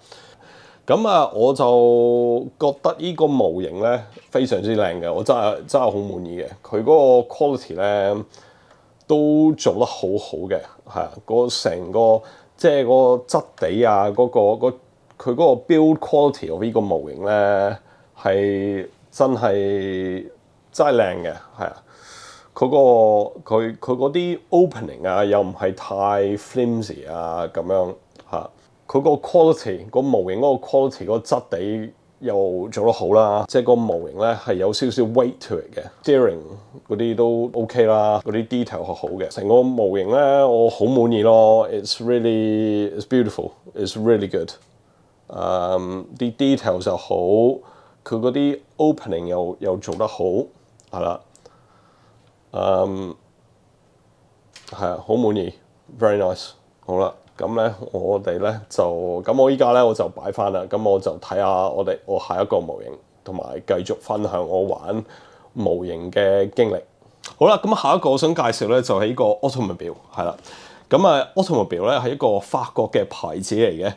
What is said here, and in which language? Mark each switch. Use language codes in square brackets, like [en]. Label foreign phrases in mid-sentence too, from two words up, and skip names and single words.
[yue] 咁啊，我就覺得呢個模型咧非常之靚嘅，我真係好滿意嘅。佢嗰個 quality 咧都做得好好嘅，係啊。成個即係個質地啊，佢嗰個 [en] build quality of [yue] 呢個模型咧係真係靚嘅，係啊。佢嗰啲 opening 啊，又唔係太 flimsy 啊咁樣嚇。佢個 quality 個模型嗰個 quality 嗰個質地又做得好啦，即係個模型咧係有少少 [en] weight to it [yue] 嘅 steering 嗰啲都 OK 啦，嗰啲 detail 係好嘅。成個模型咧我好滿意咯 ， [en] it's beautiful, it's really good。 [yue] 啲 detail 就好，佢嗰啲 opening 又做得好，係啦。係啊，好滿意 ， [en] very nice。 [yue] 好啦，咁咧我哋咧就咁，我依家咧我就擺翻啦。咁我就睇下我下一個模型，同埋繼續分享我玩模型嘅經歷。好啦，咁下一個我想介紹咧就係呢個 Automobile 係啦。咁啊 Automobile 咧係一個法國嘅牌子嚟嘅。